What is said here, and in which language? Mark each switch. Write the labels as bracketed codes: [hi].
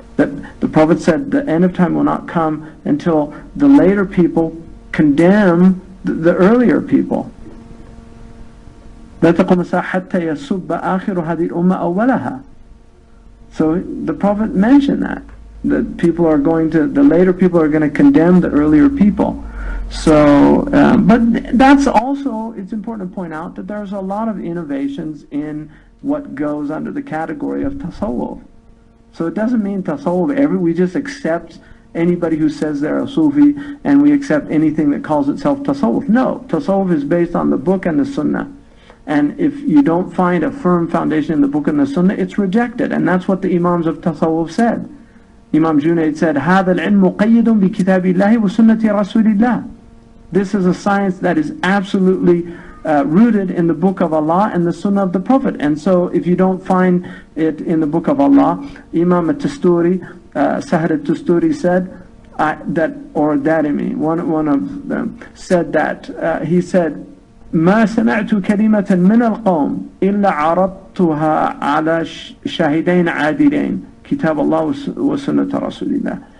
[en] That the Prophet said the end of time will not come until the later people condemn the earlier people. [ar] لا تقوم الساعة حتى يسب آخر هذه الأمة أولها. [en] So the Prophet mentioned that the later people are going to condemn the earlier people. So, but that's also, it's important to point out that there's a lot of innovations in what goes under the category of tasawwuf. So it doesn't mean tasawwuf we just accept anybody who says they're a Sufi, and we accept anything that calls itself tasawwuf. No, tasawwuf is based on the book and the Sunnah. And if you don't find a firm foundation in the book and the Sunnah, it's rejected. And that's what the Imams of tasawwuf said. Imam Junaid said, [ar] هذا العلم مقيد بكتاب الله وسنة رسول الله. [en] This is a science that is absolutely rooted in the book of Allah and the Sunnah of the Prophet. And so if you don't find it in the book of Allah, Imam al-Tusturi, Sahar al-Tusturi said, Darimi, one of them, said that, he said, [ar] ما سمعت كلمة من القوم إلا عرضتها على شاهدين عادلين كتاب الله وسنة رسول الله.